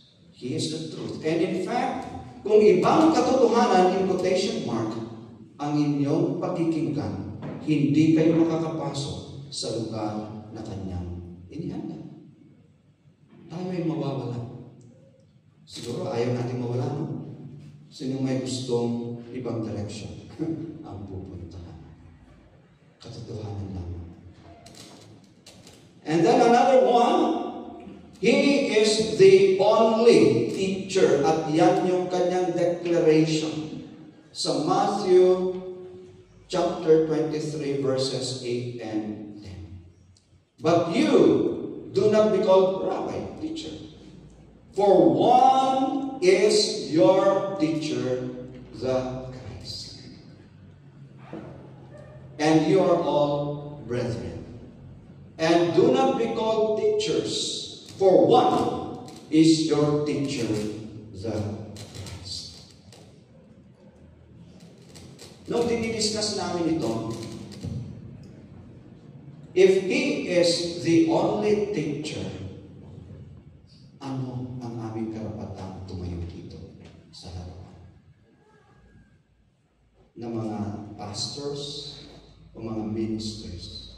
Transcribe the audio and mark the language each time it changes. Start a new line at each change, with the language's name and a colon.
English: He is the truth. And in fact,
Filipino: kung ibang katotohanan,
English: in quotation mark,
Filipino: ang inyong pakikinggan, hindi kayo makakapasok sa lugar na kanyang inihanda. Tayo ay mawawala. Siguro ayaw natin mawala, no? Sino may gustong ibang direction ang pupuntahan? Katotohanan lang.
English: And then another one, He is the only teacher.
Filipino: At yan yung kanyang declaration sa Matthew chapter 23 verses 8 and 10.
English: But you do not be called rabbi, teacher. For one is your teacher, the Christ. And you are all brethren. And do not be called teachers, for one is your teacher, the Christ.
Filipino: Nung dinidiscuss namin ito,
English: if He is the only teacher,
Filipino: ano ang aming karapatan tumayo dito sa harapan ng mga pastors o mga ministers?